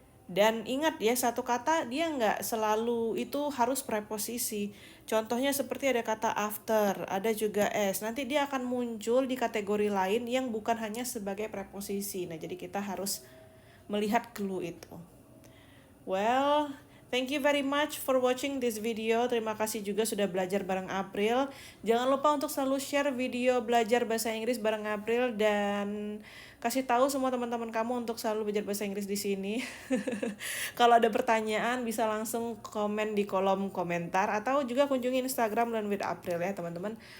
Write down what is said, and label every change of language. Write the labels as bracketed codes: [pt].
[id] Dan ingat ya, satu kata dia nggak selalu itu harus preposisi. Contohnya seperti ada kata after, ada juga as. Nanti dia akan muncul di kategori lain yang bukan hanya sebagai preposisi. Nah, jadi kita harus melihat clue itu. [en] Well, thank you very much for watching this video. [id] Terima kasih juga sudah belajar bareng April. Jangan lupa untuk selalu share video belajar bahasa Inggris bareng April dan kasih tahu semua teman-teman kamu untuk selalu belajar bahasa Inggris di sini. Kalau ada pertanyaan bisa langsung komen di kolom komentar atau juga kunjungi Instagram dan with April ya teman-teman.